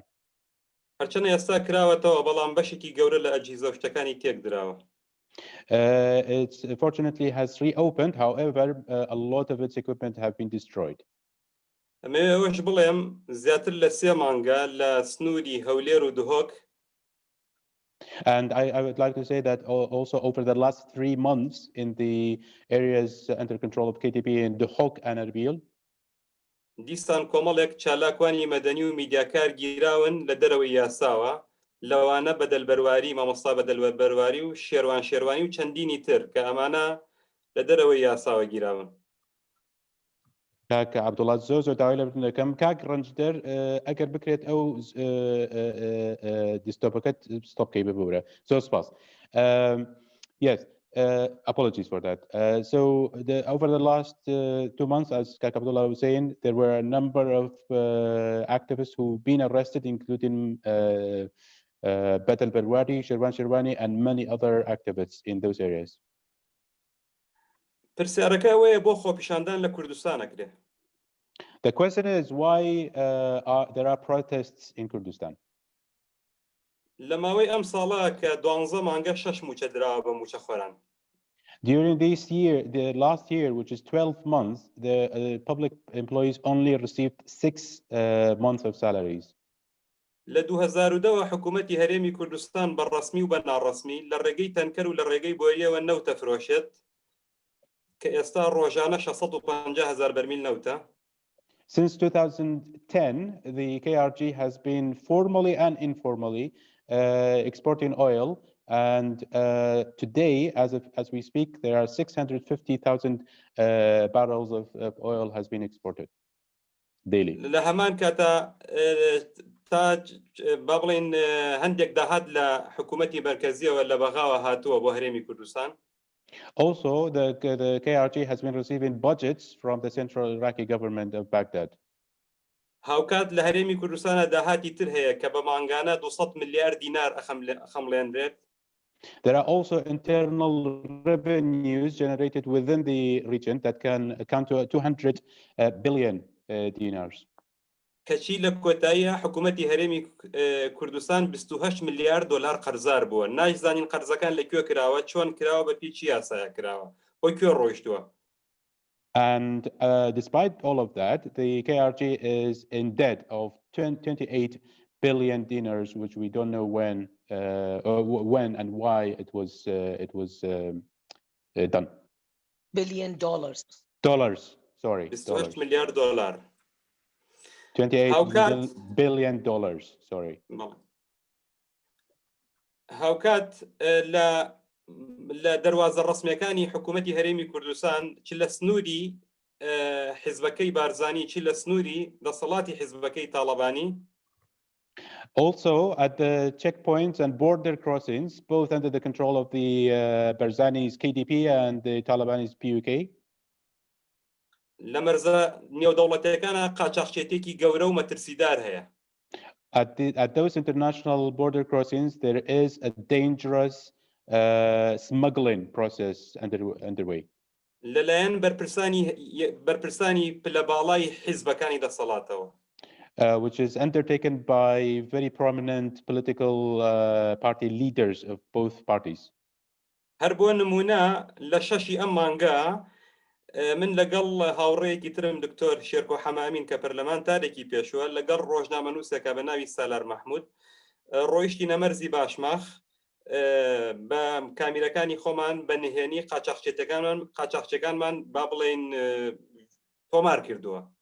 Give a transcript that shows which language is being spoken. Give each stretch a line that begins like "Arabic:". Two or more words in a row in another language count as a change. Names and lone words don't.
Central Kurdish: هەرچەنە ئێستا کراوەتەوە، بەڵام بەشێکی گەورە لە ئەجهیزە شتەکانی تێک دراوە.
English: It fortunately has reopened. However, a lot of its equipment have been destroyed.
Central Kurdish: ئەمێ ئەوەش بڵێم زیاتر لە 3 مانگە لە سنووری هەولێر و دهۆک.
English: And I would like to say that also over the last 3 months in the areas under control of KDP in Duhok and Erbil,
Central Kurdish: دیسان کۆمەڵێک چالاکوانی مەدەنی و میدیاکار گیراون لە دەرەوەی یاساوە، لەوانە بەدەلبەرواری، مامۆستا بەدەلبەرواری و شێروانی و چەندینی تر کە ئەمانە لە دەرەوەی یاساوە گیراون. کاک عەبدوڵڵا زۆر داوای لە بردنەکەم کاک ڕەنجدەر ئەگەر بکرێت ئەو دیستۆپەکەت ستۆپکەی ببوورە. زۆر سپاس.
English: Yes, apologies for that. So over the last 2 months, as Kak Abdulla was saying, there were a number of activists who've been arrested, including Betel Berwari, Sherwani, and many other activists in those areas.
Central Kurdish: پرسیارەکە ئەوەیە بۆ خۆپیشاندان لە کوردستان ئەکرێ.
English: The question is why there are protests in Kurdistan.
Central Kurdish: لە ماوەی ئەم ساڵە کە 12 مانگە 6 موچە دراوە بە موچە خۆران.
English: During this year, the last year, which is 12 months, the public employees only received 6 months of salaries.
Central Kurdish: لە 2002 حکوومەتی هەرێمی کوردستان بە ڕسمی و بە ناڕسمی لە ڕێگەی تەنکەر و لە ڕێگەی بۆریەوە نەوتە فرۆشێت کە ئێستا ڕۆژانە 650,000 بەرمیل نەوتە.
English: Since 2010, the KRG has been formally and informally exporting oil, and today, as we speak, there are 650,000 barrels of oil has been exported daily.
Central Kurdish: لە هەمان کاتە تا با بڵێن هەندێک داهات لە حکوومەتی مەرکەزیەوە لە بەغاوە هاتووە بۆ هەرێمی کوردستان.
English: Also, the KRG has been receiving budgets from the central Iraqi government of Baghdad.
Central Kurdish: هاوکات لە هەرێمی کوردستانە داهاتی تر هەیە کە بە مانگانە 200 ملیار دینار ئەخەمڵێنرێت.
English: There are also internal revenues generated within the region that can account to 200 billion dinars.
Central Kurdish: کەچی لە کۆتاییە حکوومەتی هەرێمی کوردستان 28 ملیار دلار قەرزار بووە. نایزانین قەرزەکان لەکوێ کراوە، چۆن کراوە، بە پێی چی یاسایە کراوە، بۆ کوێ ڕۆیشتووە.
English: And despite all of that, the KRG is in debt of 28 billion dinars, which we don't know when and why it was done. $billion. Dollars, sorry.
Central Kurdish: 28 ملیار دلار.
English: 28 billion dollars, sorry.
Central Kurdish: هاوکات لە دەواازە ڕسمیەکانی حکوومەتی هەرێمی کوردستان چ لە سنووری حیزبەکەی بارزانی چی لە سنووری دەسەڵاتی حیزبەکەی تاڵەبانی.
English: Also, at the checkpoints and border crossings, both under the control of the Barzani's KDP and the Taliban's PKK.
Central Kurdish: لە مەرزە نێودەوڵەتیەکانە قاچاقچێتێکی گەورە و مەترسیدار هەیە.
English: At those international border crossings, there is a dangerous smuggling process underway.
Central Kurdish: لەلایەن بەرپرسانی پلەباڵای حیزبەکانی دەسەڵاتەوە.
English: Which is undertaken by very prominent political party leaders of both parties.
Central Kurdish: هەر بۆ نمونە لە شەشی ئەم مانگە من لەگەڵ هاوڕێیەکی ترم دکتۆر شێرکۆ حەمامین کە پەرلەمانتارێکی پێشووە لەگەڵ ڕۆژنامەنووسێکە بە ناوی سالار مەحموود ڕۆیشتی نەمەرزی باشماخ بە کامیرەکانی خۆمان بە نهێنی قاچاقچێکانمان با بڵێن تۆمار کردووە.